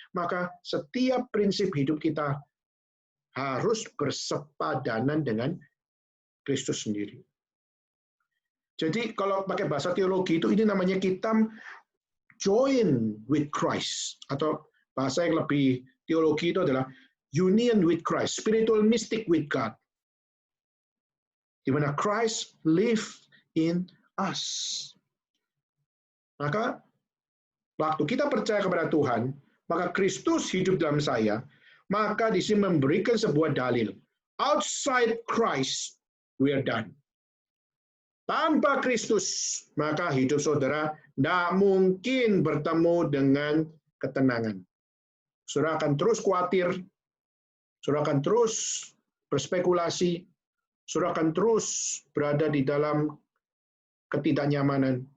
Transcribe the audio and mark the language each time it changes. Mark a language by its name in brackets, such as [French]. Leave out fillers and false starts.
[Indonesian] Maka setiap prinsip hidup kita harus bersepadanan dengan Kristus sendiri. Jadi kalau pakai bahasa teologi itu, ini namanya kita [English] join with Christ. [Indonesian] Atau bahasa yang lebih teologi itu adalah [English] union with Christ, spiritual mystic with God. [Indonesian] Di mana [English] Christ live in us. [Indonesian] Maka waktu kita percaya kepada Tuhan, maka Kristus hidup dalam saya, maka di sini memberikan sebuah dalil. [English] Outside Christ, we are done. [Indonesian] Tanpa Kristus, maka hidup saudara tidak mungkin bertemu dengan ketenangan. Saudara akan terus khawatir, saudara akan terus berspekulasi, saudara akan terus berada di dalam ketidaknyamanan.